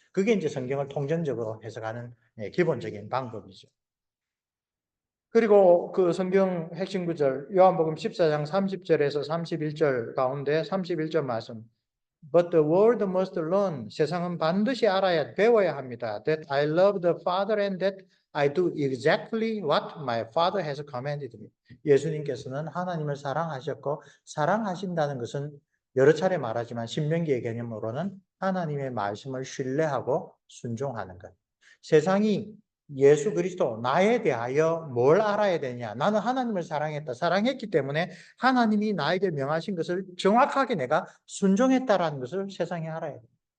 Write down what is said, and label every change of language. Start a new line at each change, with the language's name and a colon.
Korean: 그게 이제 성경을 통전적으로 해석하는 기본적인 방법이죠. 그리고 그 성경 핵심 구절 요한복음 14장 30절에서 31절 가운데 31절 말씀,
English: But the world must learn,
Korean: 세상은 반드시 알아야, 배워야 합니다.
English: That I love the Father and that I do exactly what my Father has commanded me.
Korean: 예수님께서는 하나님을 사랑하셨고 사랑하신다는 것은 여러 차례 말하지만 신명기의 개념으로는 하나님의 말씀을 신뢰하고 순종하는 것. 세상이 예수 그리스도 나에 대하여 뭘 알아야 되냐? 나는 하나님을 사랑했다. 사랑했기 때문에 하나님이 나에게 명하신 것을 정확하게 내가 순종했다라는 것을 세상에 알아야 돼요.